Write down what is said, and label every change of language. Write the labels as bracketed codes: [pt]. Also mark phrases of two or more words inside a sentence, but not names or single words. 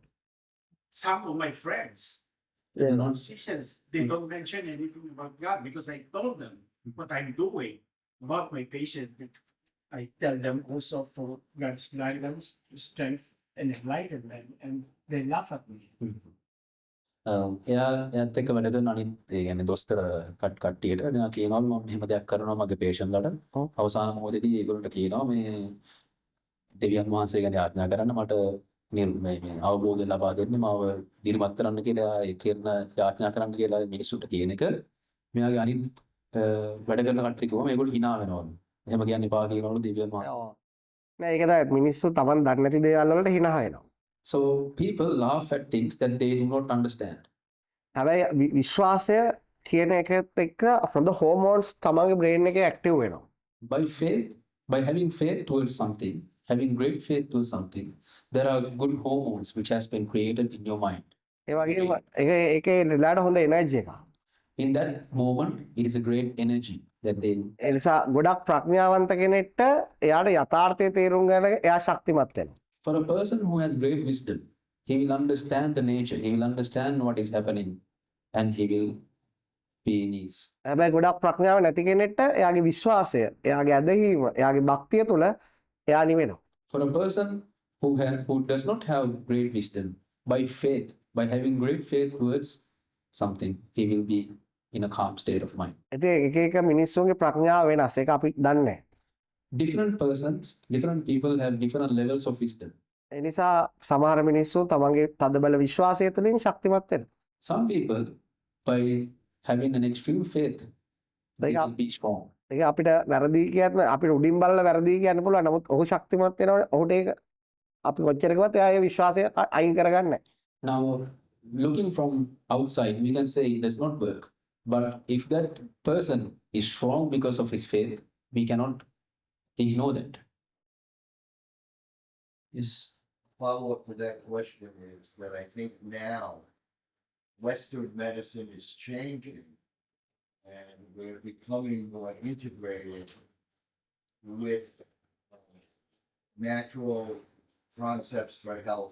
[en] Some of my friends, Yeah. the physicians, they don't mention anything about God because I told them what I'm doing about my patient. I tell them also for God's guidance, strength, and enlightenment, and they laugh at me. [si] එයාත් එක්ක වැඩ කරන අනිත් ඒ කියන්නේ දොස්තර කට්ටියට එයා කියනවා මම මෙහෙම දෙයක් කරනවා මගේ පේෂන්ට්ලට අවසාන මොහොතේදී ඒගොල්ලන්ට කියනවා මේ දෙවියන් වහන්සේ ගැන ආඥා කරන්න මට මේ අවබෝධය ලබා දෙන්න මාව දිරිමත් කරන්න කියලා ඒ කියන ආඥා කරන්න කියලා මිනිස්සුන්ට කියන එක මෙයාගේ අනිත් වැඩ කරන කට්ටිය කිව්වම ඒගොල්ලෝ hina වෙනවලු. එහෙම කියන්න එපා කියනවලු දෙවියන් වහන්සේ. නෑ ඒක තමයි මිනිස්සු Taman දන්නේ නැති දේවල් වලට hina වෙනවා. [en] So people laugh at things that they do not understand. [si] හැබැයි විශ්වාසය කියන එකත් එක්ක හොඳ හෝමෝන්ස් තමන්ගේ බ්‍රේන් එකේ ඇක්ටිව් වෙනවා. [en] By faith, by having faith towards something, having great faith towards something, there are good hormones which has been created in your mind. [si] ඒ වගේම ඒකේ ලඩ හොඳ එනර්ජි එකක්. [en] In that moment, it is a great energy that they. [si] ඒ නිසා ගොඩක් ප්‍රඥාවන්ත කෙනෙක්ට එයාට යථාර්ථයේ තේරුම් ගන්න එයා ශක්තිමත් වෙනවා. [en] For a person who has great wisdom, he will understand the nature, he will understand what is happening, and he will be in ease. [si] හැබැයි ගොඩක් ප්‍රඥාව නැති කෙනෙක්ට එයාගේ විශ්වාසය, එයාගේ ඇදහිීම, එයාගේ භක්තිය තුළ එයා නිවෙනවා. [en] For a person who does not have great wisdom, by faith, by having great faith towards something, he will be in a calm state of mind. [si] ඉතින් එක එක මිනිස්සුන්ගේ ප්‍රඥාව වෙනස්. ඒක අපි දන්නේ නැහැ. [en] Different persons, different people have different levels of wisdom. [si] ඒ නිසා සමහර මිනිස්සු තමන්ගේ තදබල විශ්වාසය තුළින් ශක්තිමත් වෙනවා. [en] Some people, by having an extreme faith, they will be strong. [si] ඒක අපිට වැරදි කියන්න අපිට උඩින් බලලා වැරදි කියන්න පුළුවන්. නමුත් ඔහු ශක්තිමත් වෙනකොට ඔහුට ඒක අපි කොච්චර කිව්වත් එයා ඒ විශ්වාසය අයින් කරගන්නේ නැහැ. [en] Now, looking from outside, we can say it does not work. But if that person is strong because of his faith, we cannot ignore that. Yes. Follow-up to that question is that I think now Western medicine is changing and we're becoming more integrated with natural concepts for health.